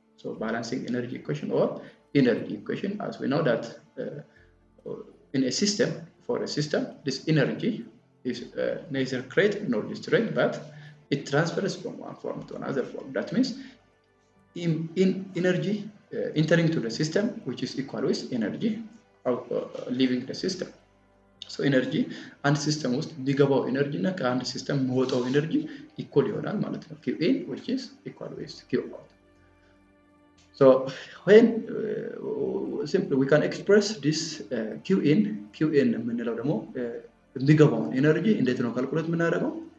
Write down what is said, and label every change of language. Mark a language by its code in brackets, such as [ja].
[en] So balancing energy equation or energy equation, as we know that in a system, this energy is neither created nor destroyed, but it transfers from one form to another form. That means in energy entering to the system, which is equal with energy leaving the system. [am] So energy አንድ ሲስተም ውስጥ የሚገባው ኤነርጂ እና ከአንድ ሲስተም የሚወጣው ኤነርጂ ኢኳል ይሆናል ማለት ነው። [en] Q in which is equal with Q out. [am] So when simply we can express this Q in የምንለው ደግሞ የሚገባውን ኤነርጂ እንዴት ነው ካልኩሌት የምናደርገው?